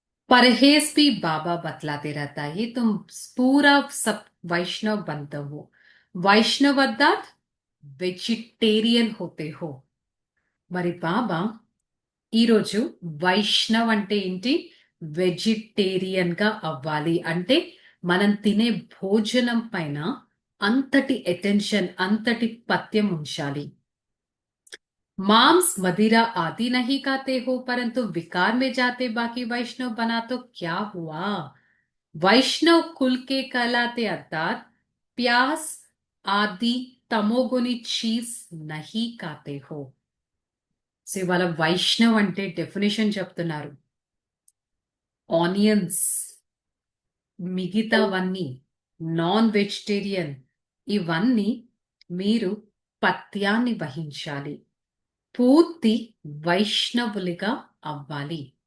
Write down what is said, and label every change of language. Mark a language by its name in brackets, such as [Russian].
[Hindi] परहेज भी बाबा बतलाते रहता है, तुम पूरा सब वैष्णव बनते हो. वैष्णव अर्थात వెజిటేరియన్ होते हो. [Telugu] మరి బాబా ఈరోజు వైష్ణవ్ అంటే ఏంటి? వెజిటేరియన్ గా అవ్వాలి అంటే మనం తినే భోజనం పైన అంతటి అటెన్షన్, అంతటి పథ్యం ఉంచాలి. [Hindi] मांस मदिरा आदि नहीं खाते हो परंतु विकार में जाते बाकी वैष्णव बना तो क्या हुआ। वैष्णव कुल के कहलाते अर्थात प्यास आदि तमोगुनी चीज नहीं खाते हो। [Telugu] సో ఇవాళ వైష్ణవ్ అంటే డెఫినేషన్ చెప్తున్నారు. ఆనియన్స్, మిగతావన్నీ నాన్ వెజిటేరియన్, ఇవన్నీ మీరు పథ్యాన్ని వహించాలి, పూర్తి వైష్ణవులుగా అవ్వాలి.